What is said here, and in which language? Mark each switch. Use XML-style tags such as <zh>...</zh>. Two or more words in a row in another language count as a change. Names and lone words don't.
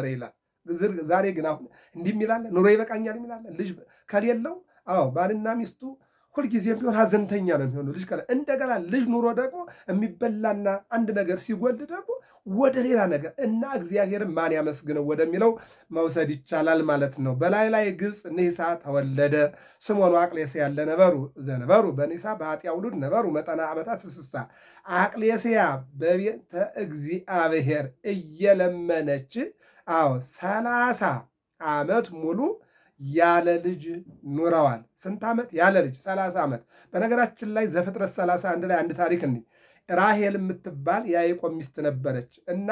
<am>ይላል። ዛሬ ግን አሁን እንዲህ የሚላለ ኑሮ ይበቃኛል የሚላለ፣ ልጅ ከሌለው ባልና ሚስቱ ሁልጊዜም ቢሆን ሀዘንተኛ ነው የሚሆኑ። ልጅ እንደገና ልጅ ኑሮ ደግሞ የሚበላና አንድ ነገር ሲጎልድ ደግሞ ወደ ሌላ ነገር እና እግዚአብሔርን ማን ያመስግነው ወደሚለው መውሰድ ይቻላል ማለት ነው። በላዕላይ ግብፅ ንሂሳ ተወለደ።</am> <gez>ስምዖን ወአቅሌስያ ለነበሩ ዘነበሩ በንሂሳ በኃጢአ ውሉድ ነበሩ መጠነ ዓመታት ስሳ።</gez> <am>አቅሌስያ በቤተ እግዚአብሔር እየለመነች 30 ዓመት ሙሉ ያለ ልጅ ኑረዋል። ስንት ዓመት? ያለ ልጅ 30 ዓመት። በነገራችን ላይ ዘፍጥረት 31 ላይ አንድ ታሪክ ራሄል የምትባል የያዕቆብ ሚስት ነበረች እና</am>